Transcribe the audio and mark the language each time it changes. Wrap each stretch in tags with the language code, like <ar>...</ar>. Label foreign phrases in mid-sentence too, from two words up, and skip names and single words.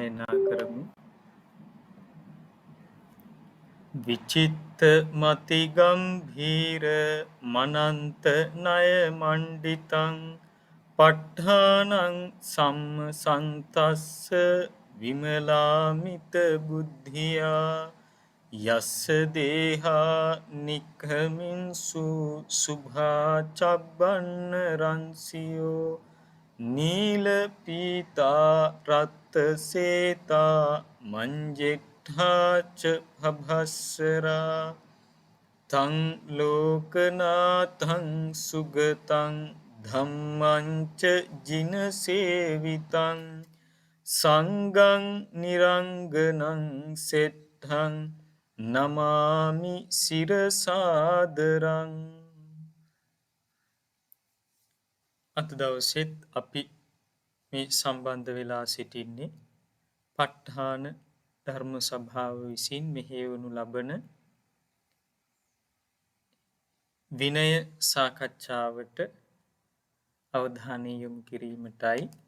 <si>ගායනා කරමු.</si> <pi>විචිත්ත මති ගම්භීර මනන්ත ණය මණ්ඩිතං පට්ඨානං සම්මසන්තස්ස විමලාමිත බුද්ධියා යස්ස දේහා නික්ඛමින්සු සුභා චබ්බන්න රංසියෝ නීල පීතා රත්ත සේතා මංජෙට්ඨාච භභස්සරා තං ලෝකනාථං සුගතං ධම්මංච ජින සේවිතං සංඝං නිරංගනං සෙට්ඨං නමාමි සිරසාදරං.</pi> <si>අද දවසෙත් අපි මේ සම්බන්ධ වෙලා සිටින්නේ ප ဋ ාණ ධර්ම සභාව විසින් මෙහෙයවනු ලබන විනය සාකච්ඡාවට අවධානය යොමු කිරීමටයි.</si>